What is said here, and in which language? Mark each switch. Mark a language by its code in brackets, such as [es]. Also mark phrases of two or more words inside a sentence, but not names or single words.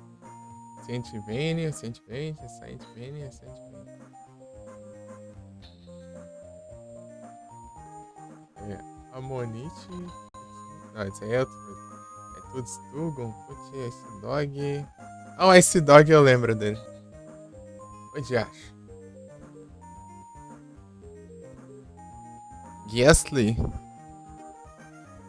[pt] Saint Vania, Saint Vania, Saint Vania, Saint Vania. Amonite. Não, esse aí é outra coisa. É tudo Stugon, putz, esse dog. Ah, esse dog eu lembro dele. Onde acha? Ghastly.